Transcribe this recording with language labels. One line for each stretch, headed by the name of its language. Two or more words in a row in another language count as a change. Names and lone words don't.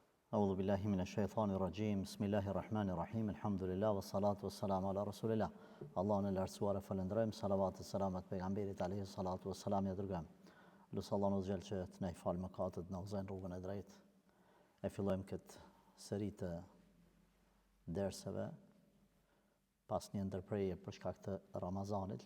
Arabic: أعوذ بالله من الشيطان الرجيم بسم الله الرحمن الرحيم الحمد لله والصلاة والسلام على رسول الله
Albanian: Allahun e lartësuar e falënderojmë, salavat e selamet pejgamberit
Arabic: عليه الصلاة والسلام
Albanian: ja dërgojmë. Lutë Allahun azh që të na i falë mëkatet, na udhëzojnë rrugën e drejtë. E fillojmë këtë seri të derseve pas një ndërprerje për shkak të Ramazanit.